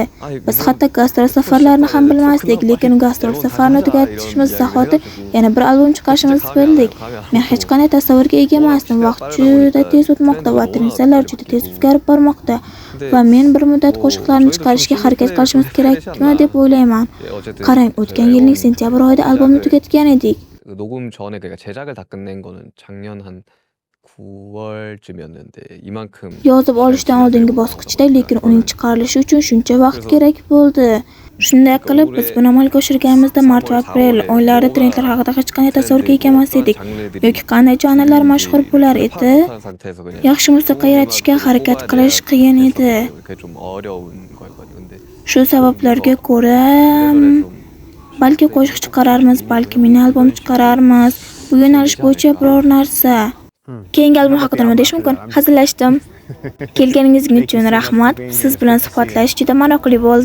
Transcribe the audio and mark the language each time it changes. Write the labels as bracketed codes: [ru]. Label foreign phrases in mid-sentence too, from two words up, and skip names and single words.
[uz] Biz hatto gastrol safarlarini ham bilmasdik, lekin gastrol safarini tugatishimiz zahoti yana bir albom chiqarishimizni bildik. Men hech qanday tasavvurga ega emasdim. Vaqt juda tez o'tmoqda va tendensiyalar juda tez o'zgarib bormoqda va men bir muddat qo'shiqlarni chiqarishga harakat qilishimiz kerakmi deb o'ylayman. Qarang, o'tgan yilning sentyabr oyida albomni tugatgan edik. [ko] 녹음 전에 그러니까 제작을 다 끝낸 거는 작년 한 9월쯤이었는데 이만큼 [uz] Yozib olishdan oldingi bosqichda, lekin uning chiqarilishi uchun shuncha vaqt kerak bo'ldi. Shunday qilib, biz buni amalga oshirganimizda mart va aprel oylarida trendlar haqida hech qanday tasavvurga ega emas edik. Yoki qanday janrlar mashhur bo'lar edi. Yaxshi musiqa yaratishga harakat qilish qiyin edi. [ko] 그게 좀 어려운 거였거든요. 근데 [uz] Shu sabablarga ko'ra balki qo'shiq chiqararmiz, balki mini albom chiqararmiz. Bu yo'nalish bo'yicha biror narsa. Keyingi albom haqida nima deyish mumkin? Hazillashdim. Kelganingiz uchun rahmat. Siz bilan suhbatlashish juda maroqli